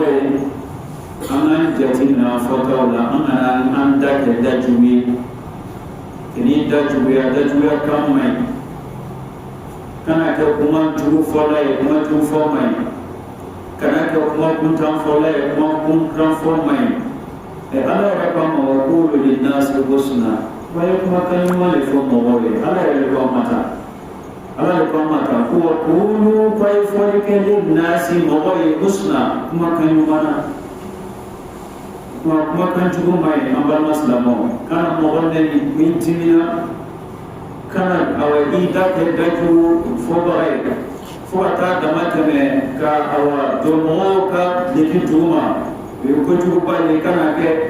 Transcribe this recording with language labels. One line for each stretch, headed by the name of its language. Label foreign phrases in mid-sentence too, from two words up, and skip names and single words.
Bambara: ye an k'an jateminɛ fɔtaw la an kana an da kɛ da jugu ye kini da juguya kan man ɲi kana kɛ kuma jugu fɔla ye kuma jugu fɔ man ɲi kana kɛ kuma kuntan fɔla ye kuma kuntan fɔ man ɲi ala yɛrɛ k'a ma
Arabic: وقولوا للناس حسنا
Bambara: wa ye kumakan ɲuman de fɔ mɔgɔw ye ala yɛrɛ de k'a ma tan ala de k'a ma tan ko
Arabic: وقولوا
Bambara: k'a ye fɔli kɛ linnasi mɔgɔw ye husna kumakan ɲuman na kumakan jugu man ɲi an balima silamɛw kana mɔgɔ nɛni min dimina kana awa i da kɛ dajugu fɔbaga ye fo ka taa dama tɛmɛ ka awa don mɔgɔw ka depi duguma o ye kojuguba ye kana kɛ